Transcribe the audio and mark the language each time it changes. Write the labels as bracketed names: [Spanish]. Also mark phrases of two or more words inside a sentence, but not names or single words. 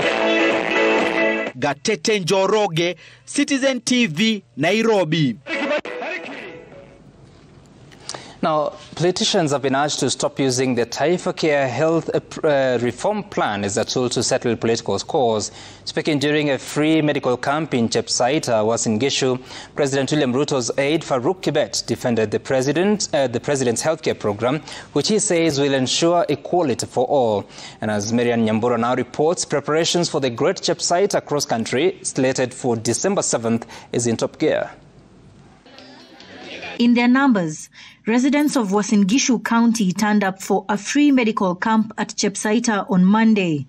[English] Gatete Njoroge, Citizen TV, Nairobi. Now, politicians have been urged to stop using the Taifa Care Health Reform Plan as a tool to settle political scores. Speaking during a free medical camp in Chepsaita, Uasin Gishu, President William Ruto's aide Farouk Kibet defended the president's healthcare program, which he says will ensure equality for all. And as Marian Nyambura now reports, preparations for the Great Chepsaita cross-country, slated for December 7th, is in top gear. In their numbers, residents of Uasin Gishu County turned up for a free medical camp at Chepsaita on Monday.